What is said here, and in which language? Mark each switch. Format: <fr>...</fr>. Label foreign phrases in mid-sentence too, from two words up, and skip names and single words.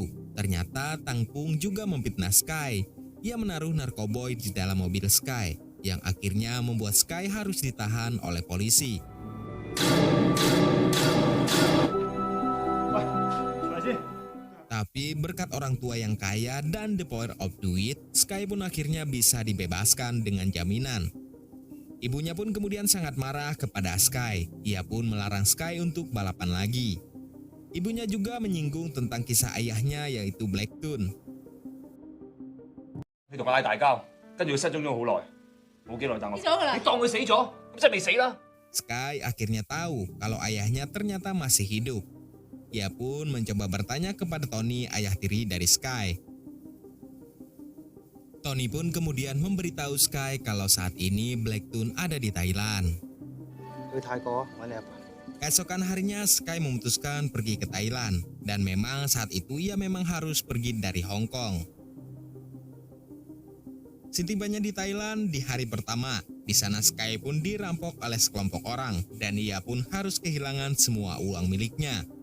<id>Ternyata Tangpung juga memfitnah Sky. Ia menaruh narkoboy di dalam mobil Sky, yang akhirnya membuat Sky harus ditahan oleh polisi. Tapi berkat orang tua yang kaya dan</id> <en>the power of</en> <id>duit, Sky pun akhirnya bisa dibebaskan dengan jaminan. Ibunya pun kemudian sangat marah kepada Sky. Ia pun melarang Sky untuk balapan lagi. Ibunya juga menyinggung tentang kisah ayahnya yaitu Blacktoon.</id> <yue>你同我嗌大交，跟住佢失蹤咗好耐，冇幾耐等我。死咗㗎啦你當佢死咗，咁即係未死啦。</yue> <id>Sky akhirnya tahu kalau ayahnya ternyata masih hidup. Ia pun mencoba bertanya kepada Tony, ayah tiri dari Sky. Tony pun kemudian memberitahu Sky kalau saat ini Blacktoon ada di Thailand.</id> <yue>去泰國揾你阿爸。</yue> <id>Keesokan harinya Sky memutuskan pergi ke Thailand. Dan memang saat itu ia memang harus pergi dari Hong Kong. Setibanya di Thailand di hari pertama, di sana Sky pun dirampok oleh sekelompok orang dan ia pun harus kehilangan semua uang miliknya.</id>